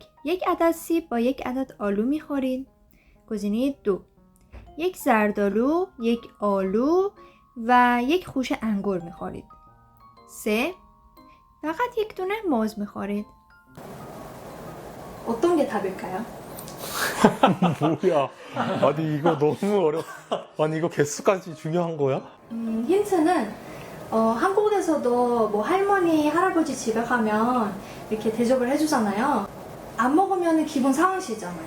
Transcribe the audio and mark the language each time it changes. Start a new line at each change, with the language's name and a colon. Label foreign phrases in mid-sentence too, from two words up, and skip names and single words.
Persian: یک عدد سیب با یک عدد آلو میخورید. گزینه 2. یک زردآلو، یک آلو و یک خوشه انگور میخورید. 3. فقط یک دونه موز میخورید.
Korean: 어떤 게 답일까요? 뭐야? 아니 이거 너무 어려. 아니 이거 개수까지 중요한 거야? 힌트는 한국에서도 뭐 할머니, 할아버지 집에 가면 이렇게 대접을 해주잖아요. 안 먹으면 기분 상하시잖아요.